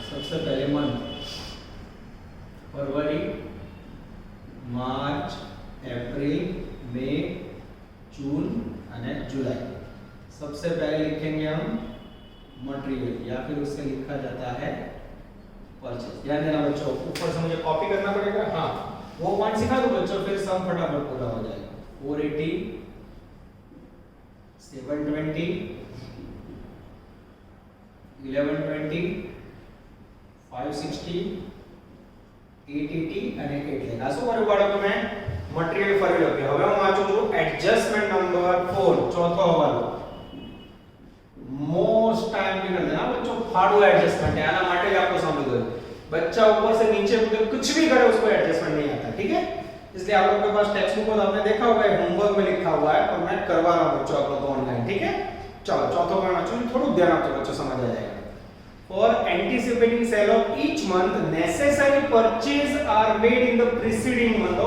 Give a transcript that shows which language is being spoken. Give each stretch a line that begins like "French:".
Hindi: सबसे पहले मंथ, फरवरी, मार्च, अप्रैल, मई, जून और जुलाई। सबसे पहले लिखेंगे हम मटेरियल या फिर उससे लिखा जाता है परचेज। ध्यान देना बच्चों, ऊपर से मुझे कॉपी करना पड़ेगा। हाँ वो पॉइंट सिखा दो बच्चों, फिर सम फटाफट पूरा हो जाएगा।
Gujarati: 480, 720, 1120, 560, 880 અને 8 લેખા। શું કર્યું બાળકો મેં મટીરીયલ ફરી લખ્યું। હવે હું વાંચું છું એડજસ્ટમેન્ટ નંબર 4 ચોથો હવાલો।
Hindi: मोस्ट टाइम भी कर देना बच्चों, फाड़ू एडजस्टमेंट है,
Gujarati: आना माटे
Hindi: आपको समझ दो। बच्चा ऊपर से नीचे मतलब कुछ भी करे उसको एडजस्टमेंट नहीं आता, ठीक है। इसलिए आप लोगों के पास टेक्स्ट बुक में आपने देखा होगा, होमवर्क में लिखा हुआ है, और मैं करवा रहा हूं बच्चों आप लोगों को ऑनलाइन, ठीक है। चलो चौथा पॉइंट वाचो, थोड़ा ध्यान आपको बच्चों समझ आ जाएगा।
English: For anticipating sale of each month necessary purchase are made in the preceding month.